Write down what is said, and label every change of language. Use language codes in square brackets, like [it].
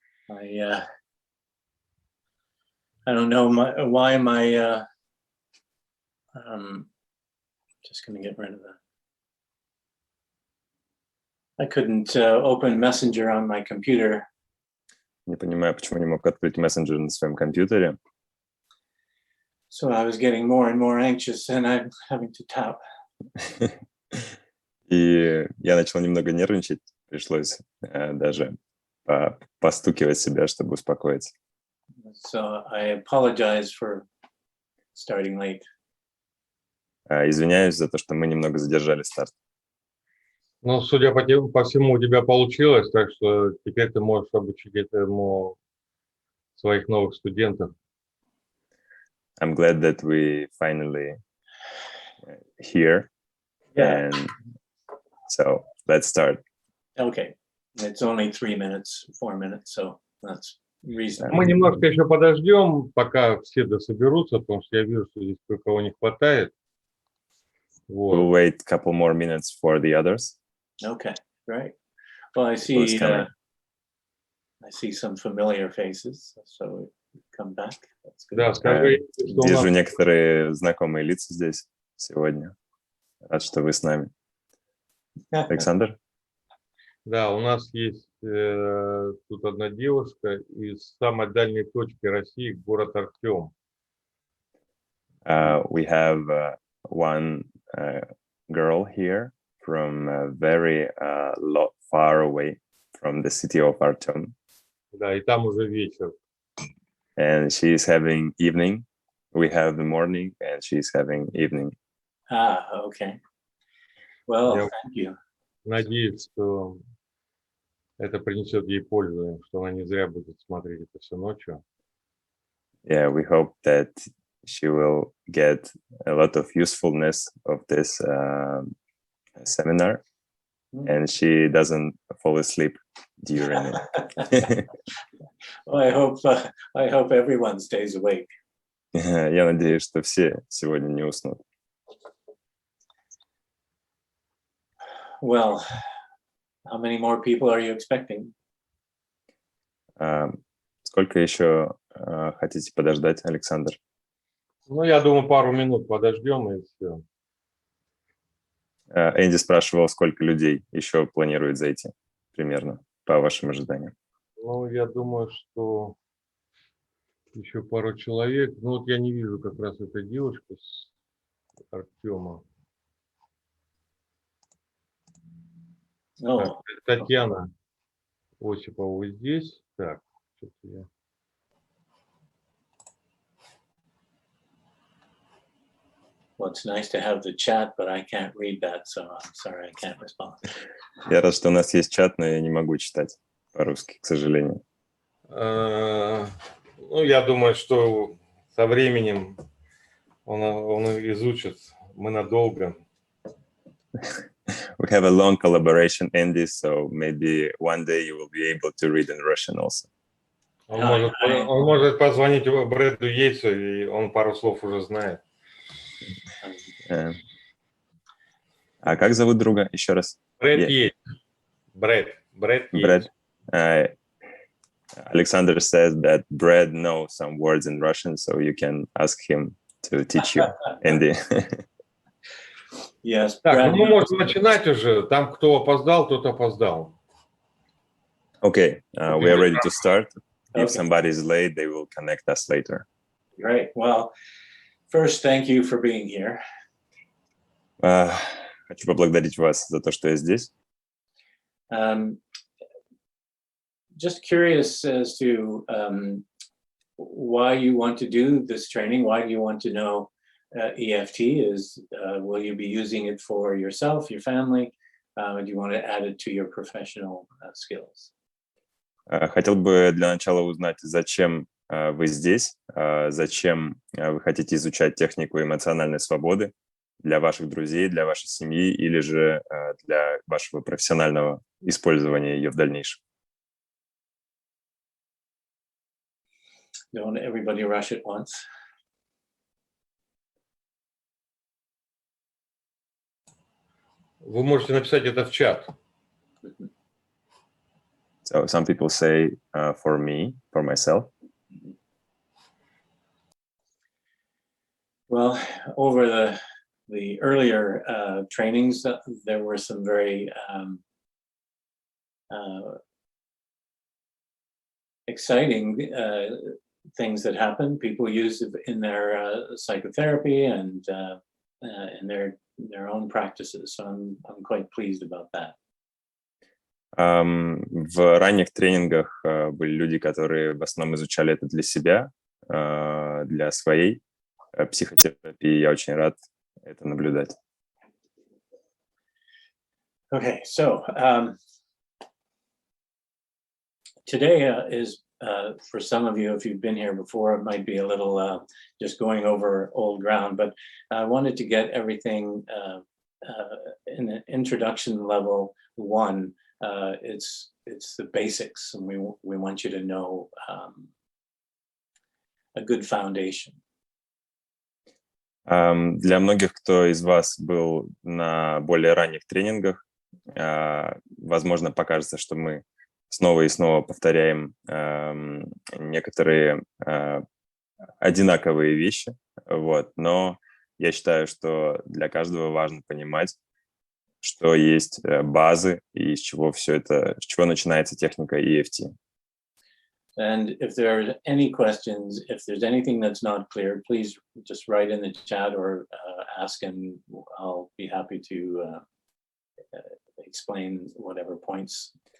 [en] I don't know why my just going to get rid of that. I couldn't open Messenger on my computer. [ru] Не понимаю, почему не мог открыть мессенджер на своем компьютере. [en] So I was getting more and more anxious, and I'm having to tap. [ru] И я начал немного нервничать. Пришлось даже постукивать себя, чтобы успокоиться. [en] So I apologize for starting late. [ru] Извиняюсь за то, что мы немного задержали старт. Ну, судя по всему, у тебя получилось, так что теперь ты можешь обучить этому своих новых студентов. [en] I'm glad that we finally here. Yeah. And so let's start. Okay. It's only 4 minutes, so that's reasonable. [ru] Мы немножко еще подождем, пока все дособерутся, потому что я вижу, что здесь кое-кого не хватает. Вот. [en] We'll wait a couple more minutes for the others. Okay, right. Well, I see some familiar faces, so come back. That's good. [ru] Да, скажи, что у Вижу нас... некоторые знакомые лица здесь сегодня. Рад, что вы с нами. Александр? Да, у нас есть тут одна девушка из самой дальней точки России, город Артем. [en] We have one girl here from very far away from the city of Artyom. [ru] Да, и там уже вечер. [en] And she's having evening. We have the morning, and she's having evening. Okay. Well, thank you. [ru] Надеюсь, что это принесет ей пользу, что она не зря будет смотреть это все ночью. [en] Yeah, we hope that she will get a lot of usefulness of this seminar, and she doesn't fall asleep during it. Well, I hope everyone stays awake. [ru] Я надеюсь, что все сегодня не уснут. [en] Well, how many more people are you expecting? [ru] Сколько еще хотите подождать, Александр? Ну, я думаю, пару минут подождем и все. Энди спрашивал, сколько людей еще планирует зайти, примерно, по вашим ожиданиям. Ну, я думаю, что еще пару человек. Ну, вот я не вижу как раз этой девушки с Артема. [en] Oh, [ru] Татьяна Осипова здесь. Так, что-то я... [en] well, it's nice to have the chat, but I can't read that, so I'm sorry I can't respond. [ru] Я рад, что у нас есть чат, но я не могу читать по-русски, к сожалению. Ну, я думаю, что со временем он изучит. Мы надолго. [en] We have a long collaboration, Andy, so maybe one day you will be able to read in Russian also. [ru] Он может позвонить Брэду Йейтсу, и он пару слов уже знает. А как зовут друга? Еще раз. Брэд Йейтс. Брэд Йейтс. [en] Alexander says that Brad knows some words in Russian, so you can ask him to teach you, Andy. Yes. [ru] Так, [en] Brad, [ru] ну мы можем начинать уже. Там, кто опоздал, тот опоздал. [en] Okay, we are ready to start. If Okay. somebody is late, they will connect us later. Great. Well, first, thank you for being here. [ru] Хочу поблагодарить вас за то, что я здесь. [en] Just curious as to why you want to do this training. Why do you want to know EFT? Will you be using it for yourself, your family? Do you want to add it to your professional skills? [ru] Хотел бы для начала узнать, зачем вы здесь, зачем вы хотите изучать технику эмоциональной свободы для ваших друзей, для вашей семьи или же для вашего профессионального использования ее в дальнейшем. [en] Don't everybody rush at once. [ru] Вы можете написать это в чат. [en] So some people say for me, for myself. Well, over the earlier trainings, there were some very exciting things that happened. People used it in their psychotherapy and in their own practices. So I'm quite pleased about that. [ru] В ранних тренингах были люди, которые в основном изучали это для себя, для своей психотерапии. Я очень рад это наблюдать. [en] Okay, so today is for some of you, if you've been here before, it might be a little just going over old ground, but I wanted to get everything in the introduction level one. It's the basics, and we want you to know a good foundation. [ru] Для многих, кто из вас был на более ранних тренингах, возможно, покажется, что мы снова и снова повторяем некоторые одинаковые вещи, вот. Но я считаю, что для каждого важно понимать, что есть базы и с чего начинается техника EFT. [en] And if there are any questions, if there's anything that's not clear, please just write in the chat or ask, and I'll be happy to explain whatever points.